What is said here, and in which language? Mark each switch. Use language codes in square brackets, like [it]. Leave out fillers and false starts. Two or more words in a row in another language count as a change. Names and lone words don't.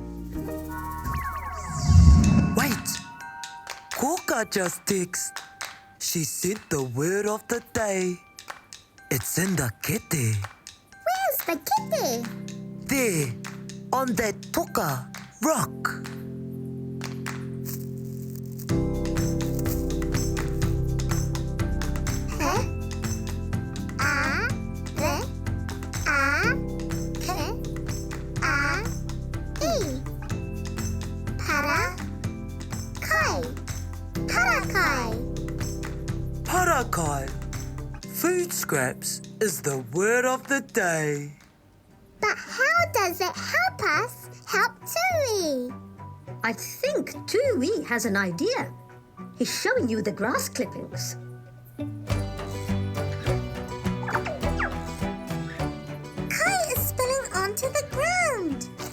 [en] Wait! Kōkā just texted. She sent the word of the day. It's in the kete. Where's the kitty? There, on that toka rock. Huh? A, re, a, ke, a, I. [mi] Para, kai. Parakai. Parakai. [en] Food scraps is the word of the day. But how does it help us help Tui? I think Tui has an idea. He's showing you the grass clippings. Kai is spilling onto the ground.